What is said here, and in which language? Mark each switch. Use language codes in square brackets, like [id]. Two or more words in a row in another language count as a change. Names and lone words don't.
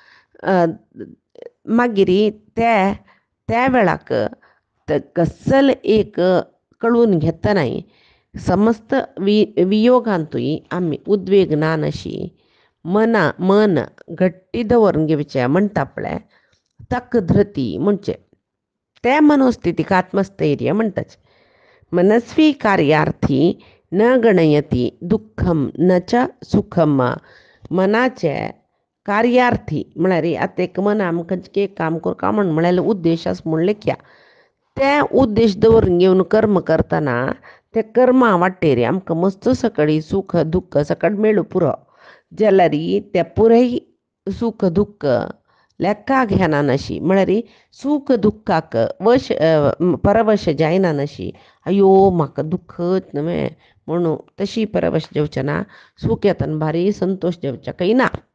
[kok] मागीर त्या वेळाक कसल एक कळवून घेतनाय समस्त वियोगांतूय आमी उद्वेगनान अशी मन घट्टी दवरून घेवचें म्हणटा पळय ताका धृती म्हणचे त्या मनोस्थितीक आत्मस्थैर्य म्हणटात. [sa] मनस्वी कार्यार्थी न गणयती दुःखम न च सुखम. [kok] मनाचे कार्यार्थी म्हळ्यार आतां एक मन आमकां एक काम करता म्हण म्हळ्यार उद्देश आसा म्हूण लेख्या ते उद्देश दवरून घेवन कर्म करतना ते कर्मा वाटेर आमकां मस्त सकळी सुख दुःख सकट मेळूं पुरो जाल्यार ते पुराय सुख दुःख लेक्का घेना नशी म्हळ्यार सुख दुःखाक परवश जायना नशी अयो म्हाका दुःखच न्हय म्हणून तशी परवश जेवचें ना सूख येतना भारी संतोश जेवचे काही ना.